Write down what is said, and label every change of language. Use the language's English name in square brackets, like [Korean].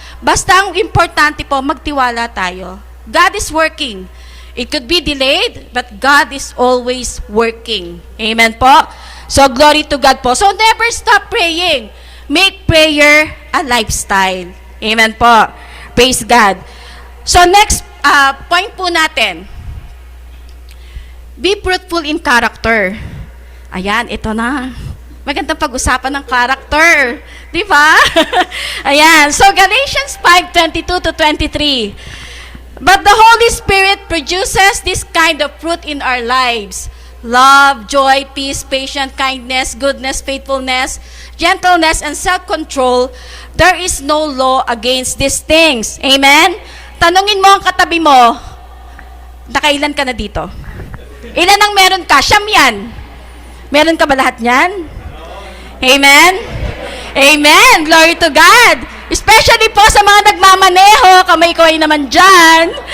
[Filipino] Basta ang importante po, magtiwala tayo. [English] God is working. It could be delayed, but God is always working. Amen po? So, glory to God po. So, never stop praying. Make prayer a lifestyle. Amen po. Praise God. [Filipino] So, next point po natin. [English] Be fruitful in character. [Filipino] Ayan, ito na. Magandang pag-usapan ng character. Di ba? Ayan. [English] So, Galatians 5:22-23. But the Holy Spirit produces this kind of fruit in our lives. Love, joy, peace, patience, kindness, goodness, faithfulness, gentleness, and self-control. There is no law against these things. Amen? [Filipino] Tanungin mo ang katabi mo, nakailan ka na dito? Ilan ang meron ka? Siyam yan. Meron ka ba lahat yan? Amen? Amen! [English] Glory to God! [Filipino] Especially po sa mga nagmamaneho, kamay-kamay naman dyan.